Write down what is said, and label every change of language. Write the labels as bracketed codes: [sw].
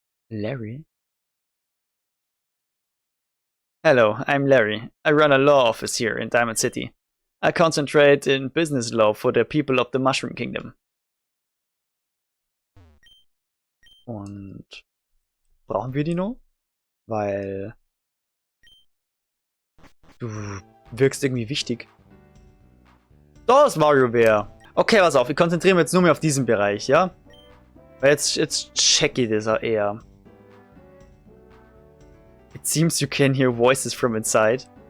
[en] Larry? Hello, I'm Larry. I run a law office here in Diamond City. I concentrate in business law for the people of the Mushroom Kingdom. [de] Und brauchen wir die noch? Weil du wirkst irgendwie wichtig. Da ist WarioWare. Okay, pass auf, wir konzentrieren uns jetzt nur mehr auf diesen Bereich, ja? Weil jetzt check ich das eher. [en] It seems you can hear voices from inside.